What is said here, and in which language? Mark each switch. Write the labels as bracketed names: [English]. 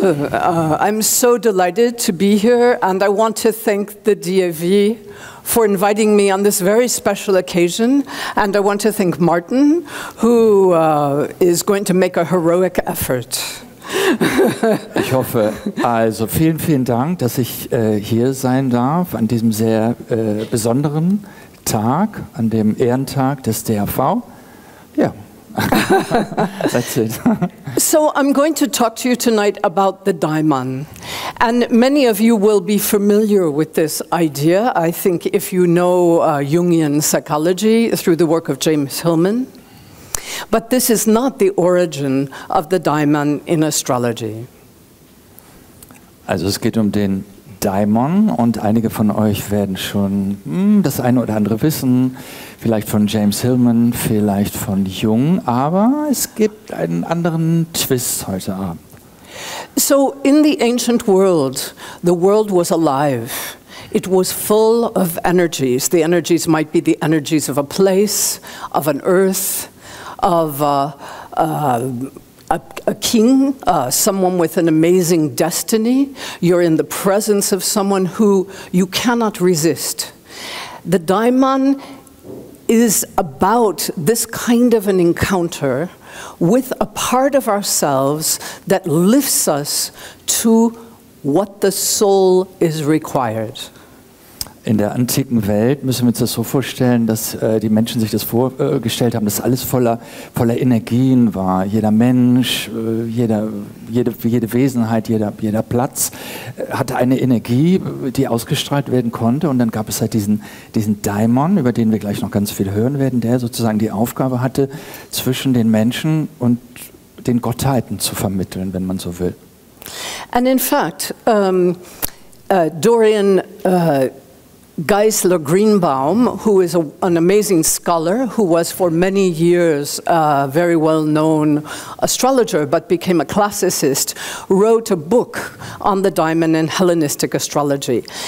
[English] I'm so delighted to be here, and I want to thank the DAV for inviting me on this very special occasion, and I want to thank Martin, who is going to make a heroic effort. [German] Ich hoffe, also vielen, vielen Dank, dass ich hier sein darf an diesem sehr besonderen Tag, an dem Ehrentag des DAV. Ja. [English] That's it. So I'm going to talk to you tonight about the Daimon. And many of you will be familiar with this idea, I think, if you know Jungian psychology through the work of James Hillman. But this is not the origin of the Daimon in astrology. [German] Also es geht um den Daimon und einige von euch werden schon das eine oder andere wissen, vielleicht von James Hillman, vielleicht von Jung, aber es gibt einen anderen Twist heute Abend. [English] So in the ancient world, the world was alive. It was full of energies. The energies might be the energies of a place, of an earth, of a king, someone with an amazing destiny. You're in the presence of someone who you cannot resist. The Daimon is about this kind of an encounter with a part of ourselves that lifts us to what the soul is required. [German] In der antiken Welt müssen wir uns das so vorstellen, dass die Menschen sich das vorgestellt haben, dass alles voller Energien war. Jeder Mensch, jede Wesenheit, jeder Platz hatte eine Energie, die ausgestrahlt werden konnte. Und dann gab es halt diesen Daimon, über den wir gleich noch ganz viel hören werden, der sozusagen die Aufgabe hatte, zwischen den Menschen und den Gottheiten zu vermitteln, wenn man so will. [English] And in fact, Dorian Geisler Greenbaum, who is an amazing scholar, who was for many years a very well-known astrologer, but became a classicist, wrote a book on the Daimon and Hellenistic astrology.